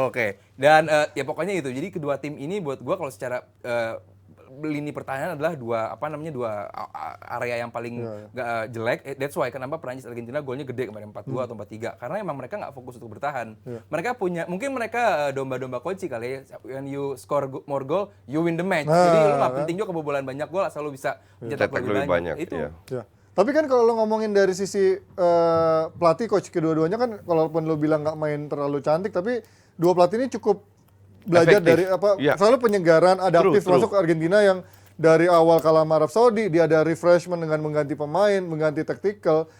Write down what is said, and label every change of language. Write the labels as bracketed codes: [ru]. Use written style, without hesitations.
[id] Oke. Dan ya pokoknya itu. Jadi kedua tim ini buat gue kalau secara lini pertahanan adalah dua area yang paling jelek. [en] That's why [id] kenapa Perancis Argentina golnya gede kemarin 4-2 atau 4-3 karena emang mereka nggak fokus untuk bertahan. Mereka mungkin mereka domba-domba kunci kali ya. [en] When you score more goal, you win the match. [id] Jadi lu nggak penting juga kebobolan banyak gol asal lu bisa mencetak lebih banyak. Itu. Ya. Tapi kan kalau lo ngomongin dari sisi pelatih coach kedua-duanya kan kalaupun lo bilang nggak main terlalu cantik tapi dua pelatih ini cukup belajar Efektif. dari selalu penyegaran adaptif masuk ke Argentina yang dari awal kalah sama Arab Saudi dia ada refreshment dengan mengganti pemain, mengganti taktikal.